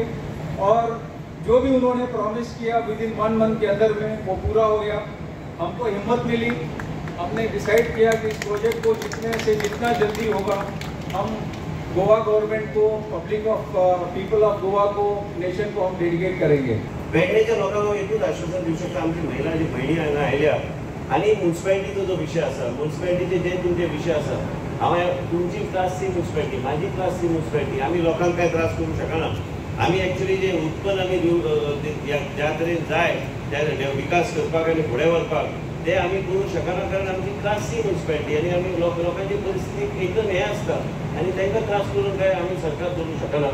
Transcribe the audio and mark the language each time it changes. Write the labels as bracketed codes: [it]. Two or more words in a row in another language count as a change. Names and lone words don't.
[hi] और जो भी उन्होंने प्रॉमिस किया [en] with in [hi] 1 मंथ के अंदर में वो पूरा हो गया। हमको हिम्मत मिली, हमने डिसाइड किया कि इस प्रोजेक्ट को जितना जल्दी होगा हम गोवा गवर्नमेंट को, [en] People of Goa [hi] को, नेशन को हम डेडिकेट करेंगे। [kok] पेडणेच्या लोकांना एकूच आश्वासन दिवं शकता, आमची महिला जी भयणी हांगा आयल्या आनी म्युन्सिपालिटीचो जो विशय आसा, म्युन्सिपालिटीचे जे तुमचे विशय आसा, हांव तुमची [en] class C municipality, [kok] माझी [en] class C municipality, [kok] आमी लोकांक काय त्रास करूं शकना। आमी एक्चुअली जे उत्पन्न आमी ज्या तरेन जाय त्या विकास करपाक आनी फुडें व्हरपाक ते आमी करूं शकना, कारण आमची [en] class C municipality [kok] आनी आमी लोकांची परिस्थिती एकदम हें आसता आनी तांकां त्रास करून काय आमी सरकार करूं शकना।